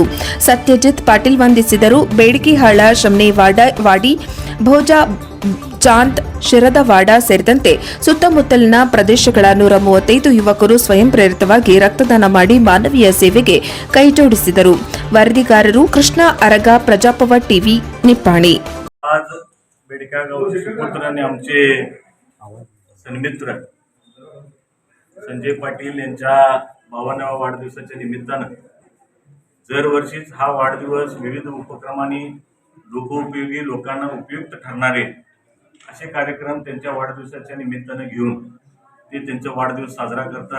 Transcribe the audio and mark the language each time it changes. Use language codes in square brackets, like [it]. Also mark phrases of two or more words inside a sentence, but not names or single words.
[kn] ಸತ್ಯಜಿತ್ ಪಾಟೀಲ್ ವಂದಿಸಿದರು. ಬೇಡಕಿಹಾಳ, ಶಮನೇವಾಡಿ, ಭೋಜಾ, ಚಾಂದ್, ಶಿರದವಾಡ ಸೇರಿದಂತೆ ಸುತ್ತಮುತ್ತಲಿನ ಪ್ರದೇಶಗಳ 135 ಯುವಕರು ಸ್ವಯಂ ಪ್ರೇರಿತವಾಗಿ ರಕ್ತದಾನ ಮಾಡಿ ಮಾನವೀಯ ಸೇವೆಗೆ ಕೈಜೋಡಿಸಿದರು. ವರದಿಗಾರರು ಕೃಷ್ಣ ಅರಗ, [mr] प्रजापवा टीव्ही, निप्पाणी. आज बेडका गावचे सुपुत्र आणि आमचे सन्मित्र संजय पाटील यांच्या 52व्या वाढदिवसाच्या निमित्तानं दरवर्षीच हा वाढदिवस विविध उपक्रमांनी लोकोपयोगी, लोकांना उपयुक्त ठरणारे असे कार्यक्रम त्यांच्या वाढदिवसाच्या निमित्तानं घेऊन ते त्यांचा वाढदिवस साजरा करतात.